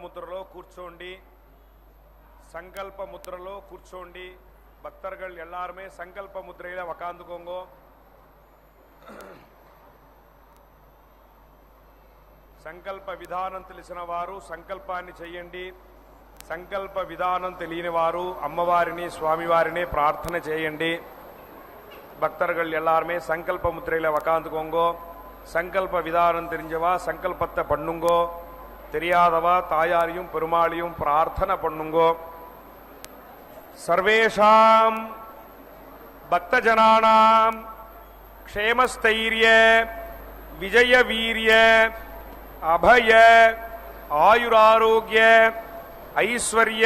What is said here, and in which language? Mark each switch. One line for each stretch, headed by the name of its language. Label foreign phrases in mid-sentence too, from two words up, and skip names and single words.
Telugu: ముద్రలో కూర్చోండి సంకల్ప ముద్రలో కూర్చోండి
Tamil: பக்தர்கள் எல்லாருமே சங்கல்ப முத்திரையில உக்காந்துக்கோங்க.
Telugu: సంకల్ప విధానం తెలిసిన వారు సంకల్పాన్ని చేయండి. సంకల్ప విధానం తెలియని వారు అమ్మవారిని స్వామివారిని ప్రార్థన చేయండి.
Tamil: பக்தர்கள் எல்லாருமே சங்கல்ப முத்திரையில் உக்காந்துக்கோங்கோ. சங்கல்ப விதானம் தெரிஞ்சவா சங்கல்பத்தை பண்ணுங்கோ. தெரியாதவா தாயாரையும் பெருமாளையும் பிரார்த்தனை பண்ணுங்கோ.
Sanskrit: சர்வேஷாம் பக்தஜனானாம் க்ஷேமஸ்தைரிய விஜய வீரிய அபய ஆயுராரோக்கிய ஐஸ்வர்ய